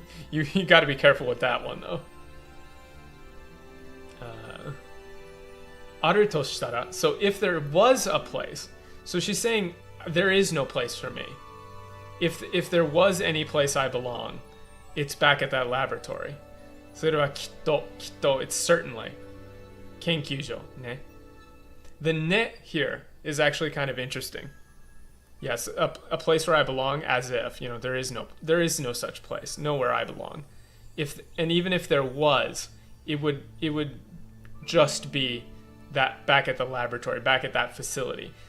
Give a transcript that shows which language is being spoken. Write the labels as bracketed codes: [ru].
[en] you got to be careful with that one though. Aru to shitara. So if there was a place, so she's saying there is no place for me. If there was any place I belong, it's back at that laboratory. [ja] それはきっと it's certainly 研究所 ne. [en] The ne here is actually kind of interesting. Yes, a place where I belong, as if, there is no such place, nowhere I belong. And even if there was, it would just be that back at the laboratory, back at that facility.